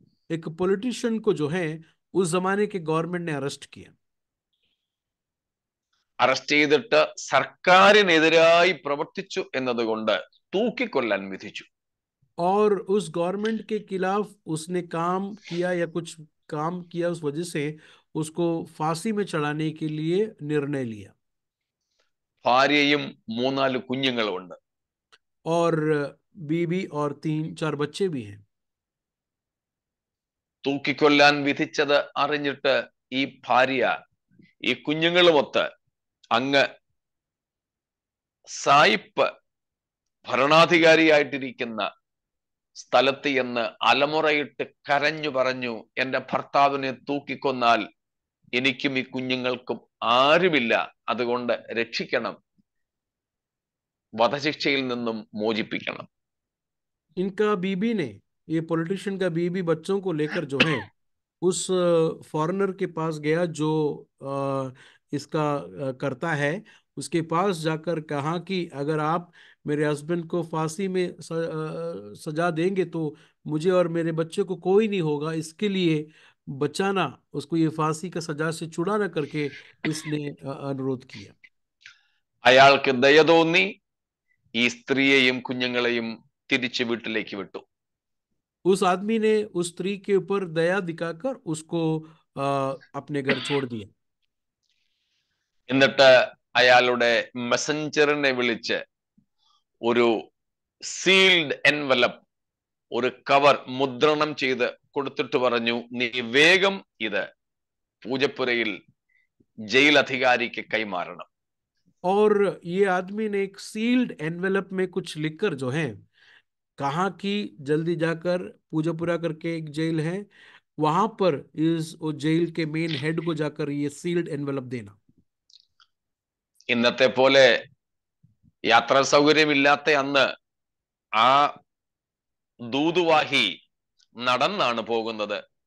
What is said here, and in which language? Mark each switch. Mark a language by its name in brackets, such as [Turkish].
[Hindi] एक पॉलिटिशियन को जो है उस जमाने के गवर्नमेंट ने अरेस्ट किया. [Malayalam] അറസ്റ്റ് ചെയ്തിട്ട് സർക്കാരിനെതിരായി പ്രവർത്തിച്ചു എന്നതുകൊണ്ട് തൂക്കിക്കൊല്ലാൻ വിധിച്ചു. [Hindi] और उस गवर्नमेंट के खिलाफ उसने काम किया या कुछ काम किया, उस वजह से उसको फांसी में चढ़ाने के लिए निर्णय लिया. [Malayalam] ഭാര്യയും 3-4 കുഞ്ഞുങ്ങളും ഉണ്ട്. [Hindi] और बीबी और 3-4 बच्चे भी हैं. [Malayalam] തൂക്കിക്കൊല്ലാൻ വിധിച്ചത് അറിഞ്ഞിട്ട് ഈ ഭാര്യ ഈ കുഞ്ഞുങ്ങളുമൊത്ത് അങ്ങ് സായിപ്പ് ഭരണാധികാരിയായിട്ടിരിക്കുന്ന സ്ഥലത്ത് എന്ന് അലമുറയിട്ട് കരഞ്ഞു പറഞ്ഞു, എന്റെ ഭർത്താവിനെ തൂക്കിക്കൊന്നാൽ എനിക്കും ഈ കുഞ്ഞുങ്ങൾക്കും ആരുമില്ല, അതുകൊണ്ട് രക്ഷിക്കണം, വധശിക്ഷയിൽ നിന്നും മോചിപ്പിക്കണം. [Hindi] इनका बीबी ने, ये पॉलिटिशियन का बीबी बच्चों को लेकर जो है उस फॉरेनर के पास गया जो इसका करता है. उसके पास जाकर कहा कि अगर आप मेरे हस्बैंड को फांसी में सजा देंगे तो मुझे और मेरे बच्चे को कोई नहीं होगा, इसके लिए बचाना, उसको ये फांसी का सजा से छुड़ाना करके इसने अनुरोध किया. [Malayalam] അയാൾക്ക് ദയ തോന്നി ഈ സ്ത്രീയെയും കുഞ്ഞുങ്ങളെയും തിരിച്ച് വീട്ടിലേക്ക് വിട്ടു. [Hindi] उस आदमी ने उस स्त्री के ऊपर दया दिखाकर उसको अपने घर छोड़ दिया. [Malayalam] എന്നിട്ട് അയാളുടെ മെസഞ്ചറിനെ വിളിച്ച് ഒരു സീൽഡ് എൻവലപ്പ്, ഒരു കവർ മുദ്രണം ചെയ്ത് കൊടുത്തിട്ട് പറഞ്ഞു, നീ വേഗം ഇത് പൂജപ്പുരയിൽ ജയിൽ അധികാരിക്ക് കൈമാറണം. [Hindi] और ये आदमी ने एक सील्ड एनवेलप में कुछ लिखकर जो है कहा कि जल्दी जाकर पूजापुरा करके एक जेल है, वहां पर इस जेल के मेन हेड को जाकर ये सील्ड एनवेलप देना. [Malayalam] ഇന്നത്തെ പോലെ യാത്രാ സൗകര്യമില്ലാത്ത അന്ന് ആ ദൂതുവാഹി നടന്നാണ് പോകുന്നത്.